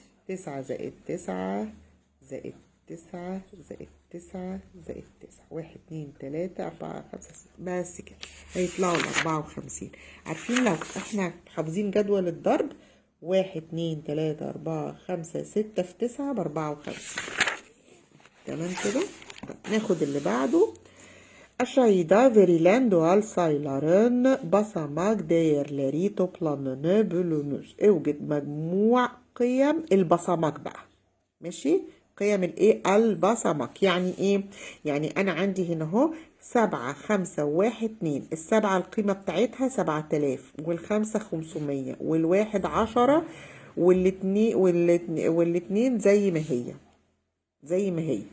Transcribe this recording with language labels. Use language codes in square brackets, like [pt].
[ar] 9 زائد 9 زائد 9 زائد 9 زائد 9. 1 2 3 4 5 6. بس كده هيطلعوا 54. عارفين لو احنا حافظين جدول الضرب 1 2 3 4 5 6 في 9 ب54. تمام كده. ناخد اللي بعده. [tr] Aşağıda verilen doğal sayıların basamak değerleri toplamını bölünüz. [ar] اوجد مجموع قيم البصمات بقى. ماشي؟ قيم الايه؟ البصمات. يعني ايه؟ يعني انا عندي هنا اهو 7 5 1 2. السبعة القيمة بتاعتها 7000 والخمسة 500 والواحد 10 والاتنين زي ما هي. زي ما هي.